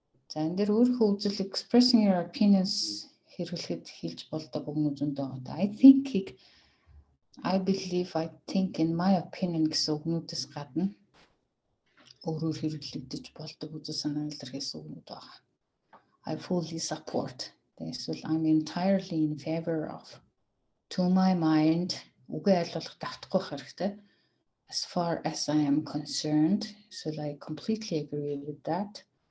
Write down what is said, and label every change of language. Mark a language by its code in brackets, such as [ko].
[mn] За энэ дээр өөрийнхөө үзэл [en] expressing your opinions [mn] хэрэглэхэд хэлж болдог үгнүүд зөндөө байгаа. [en] I believe, I think, in my opinion [mn] гэсэн үгнүүдээс гадна өөрөөр хэрэглэгдэж болдог үзэл санаа илэрхийлсэн үгнүүд байгаа. [en] I fully support. [mn] Эсвэл [en] I'm entirely in favor of. To my mind, [mn] үгээ аль болох давтахгүй хэрэгтэй. [en] As far as I am concerned, so I completely agree with that.